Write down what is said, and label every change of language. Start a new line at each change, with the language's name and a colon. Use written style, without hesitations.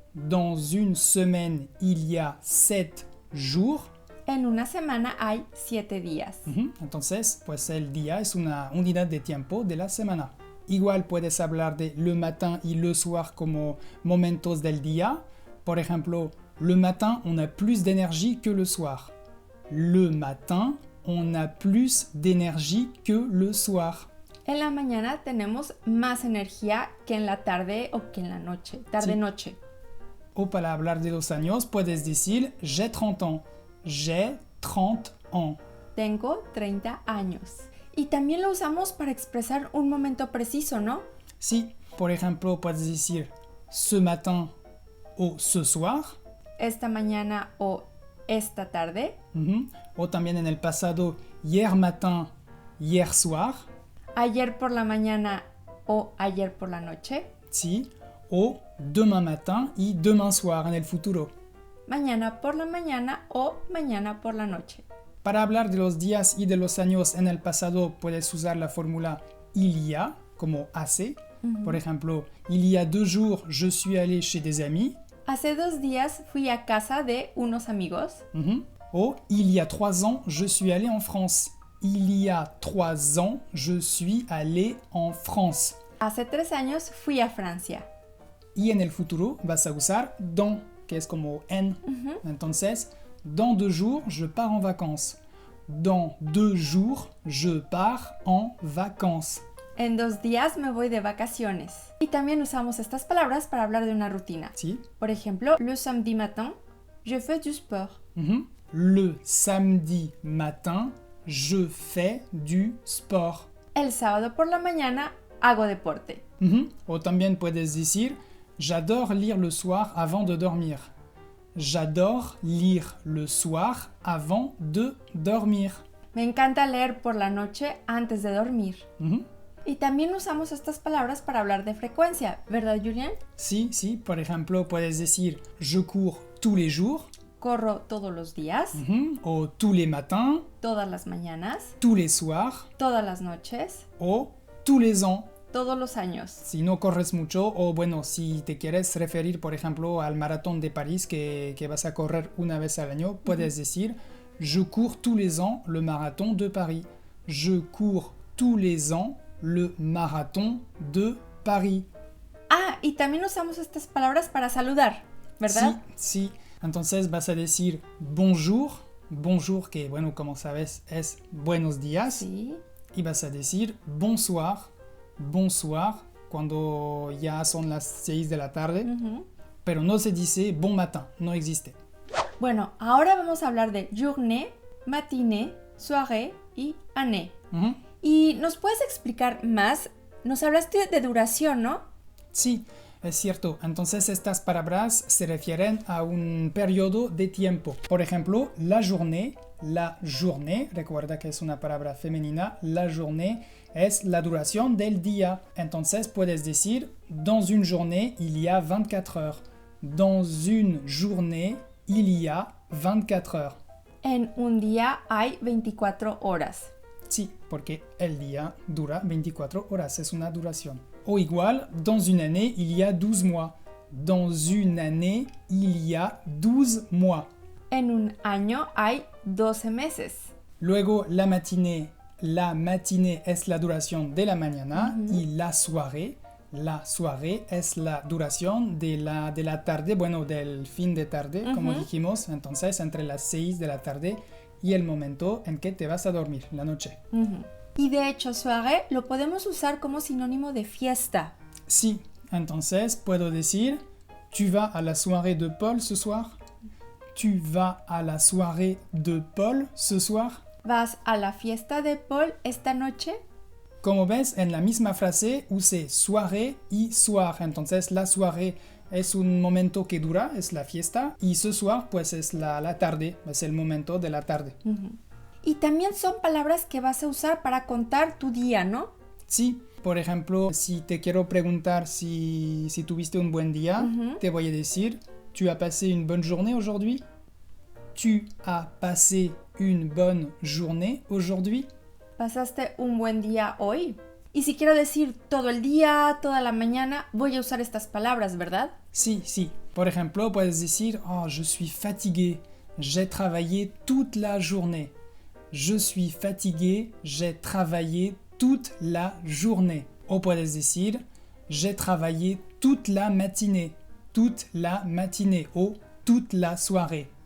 French: Dans une semaine, il y a 7 jours.
Spanish: En una semana hay 7 días. Entonces, pues el día es una unidad de tiempo de la semana. Igual puedes hablar de le matin y le soir como momentos del día. Por ejemplo,
French: le matin, on a plus d'énergie que le soir. Le matin, on a plus d'énergie que le soir.
Spanish: En la mañana tenemos más energía que en la tarde o que en la noche, tarde-noche. Sí. O para hablar de los años, puedes decir
French: j'ai 30 ans. J'ai 30 ans.
Spanish: Tengo 30 años. Y también lo usamos para expresar un momento preciso, ¿no? Sí, por ejemplo, puedes decir
French: ce matin
Spanish: o
French: ce soir.
Spanish: Esta mañana o esta tarde. O también en el pasado,
French: hier matin, hier soir.
Spanish: Ayer por la mañana o ayer por la noche. Sí. O
French: demain matin
Spanish: y
French: demain soir
Spanish: en el futuro. Mañana por la mañana o mañana por la noche. Para hablar de los días y de los años en el pasado puedes usar la fórmula
French: il y a,
Spanish: como hace. Por ejemplo,
French: il y a 2 jours je suis allé chez des amis.
Spanish: Hace 2 días fui a casa de unos amigos.
French: O il y a 3 ans je suis allé en France. Il y a 3 ans je suis allé en France.
Spanish: Hace 3 años fui a Francia. Y en el futuro vas a usar dans, que es como en. Entonces,
French: dans 2 jours, je pars en vacances. Dans 2 jours, je pars en vacances.
Spanish: En 2 días me voy de vacaciones. Y también usamos estas palabras para hablar de una rutina. Sí. Por ejemplo,
French: le samedi matin, je fais du sport. Le samedi matin, je fais du sport.
Spanish: El sábado por la mañana, hago deporte. O también puedes decir
French: j'adore lire le soir avant de dormir. J'adore lire le soir avant de dormir.
Spanish: Me encanta leer por la noche antes de dormir. Y también usamos estas palabras para hablar de frecuencia, ¿verdad, Julián? Sí, sí. Por ejemplo, puedes decir
French: je cours tous les jours.
Spanish: Corro todos los días.
French: O tous les matins.
Spanish: Todas las mañanas.
French: Tous les soirs.
Spanish: Todas las noches.
French: O tous les ans.
Spanish: Todos los años. Si no corres mucho, o bueno, si te quieres referir, por ejemplo, al maratón de París que vas a correr una vez al año, puedes decir
French: Je cours tous les ans le marathon de Paris. Je cours tous les ans le marathon de Paris.
Spanish: Ah, y también usamos estas palabras para saludar, ¿verdad? Sí. Entonces vas a decir bonjour. Bonjour, que bueno, como sabes, es buenos días. Sí. Y vas a decir bonsoir. Bonsoir, cuando ya son las 6 de la tarde. Pero no se dice bon matin, no existe. Bueno, ahora vamos a hablar de journée, matinée, soirée y année. ¿Y nos puedes explicar más? Nos hablaste de duración, ¿no? Sí, es cierto. Entonces estas palabras se refieren a un periodo de tiempo. Por ejemplo, la journée, recuerda que es una palabra femenina, la journée es la duración del día. Entonces puedes decir,
French: dans une journée, il y a 24 heures. Dans une journée, il y a 24 heures.
Spanish: En un día hay 24 horas. Sí, porque el día dura 24 horas, es una duración.
French: O igual, dans une année, il y a 12 mois. Dans une année, il y a 12 mois.
Spanish: En un año hay 12 meses. Luego, la matinée es la duración de la mañana y la soirée es la duración de la tarde, bueno, del fin de tarde, como dijimos, entonces entre las 6 de la tarde y el momento en que te vas a dormir, la noche. Y de hecho, soirée lo podemos usar como sinónimo de fiesta. Sí, entonces puedo decir,
French: tu vas à la soirée de Paul ce soir? Tu vas à la soirée de Paul ce soir?
Spanish: ¿Vas a la fiesta de Paul esta noche? Como ves, en la misma frase usé soirée y soir. Entonces la soirée es un momento que dura, es la fiesta, y ce soir pues es la tarde, es el momento de la tarde. Y también son palabras que vas a usar para contar tu día, ¿no? Sí, por ejemplo, si te quiero preguntar si tuviste un buen día, te voy a decir,
French: ¿tu as passé une bonne journée aujourd'hui? ¿Tu as passé une bonne journée aujourd'hui?
Spanish: ¿Pasaste un buen día hoy? Y si quiero decir todo el día, toda la mañana, voy a usar estas palabras, ¿verdad? Sí. Por ejemplo, puedes decir, oh,
French: je suis fatigué, j'ai travaillé toute la journée. Je suis fatigué, j'ai travaillé toute la journée.
Spanish: O puedes decir,
French: j'ai travaillé toute la matinée o toute la soirée.